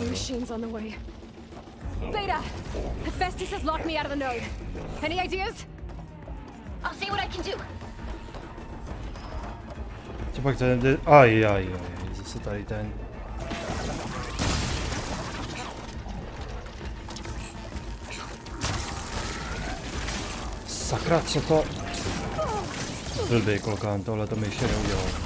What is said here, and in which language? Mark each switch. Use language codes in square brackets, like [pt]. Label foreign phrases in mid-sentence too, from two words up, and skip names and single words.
[en] Machines on the way. Beta, Hephaestus has locked me out of the node. Any ideas? I'll see what I can do. [cs] Co pak ten jde? Aj, zase tady ten. Sakra, co to? Blbý klokán, tohle to mi ještě neudělal.